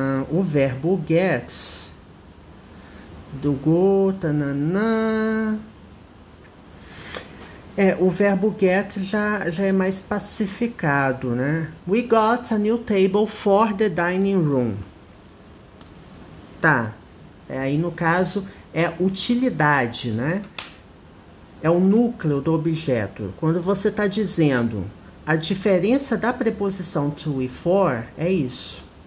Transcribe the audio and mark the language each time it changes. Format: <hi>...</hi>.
<pt>O verbo get do go, tananã. O verbo get já é mais pacificado, né?</pt> <en>We got a new table for the dining room.</en> <pt>Tá. Aí no caso é utilidade, né? É o núcleo do objeto. Quando você está dizendo a diferença da preposição to e for, é isso.</pt>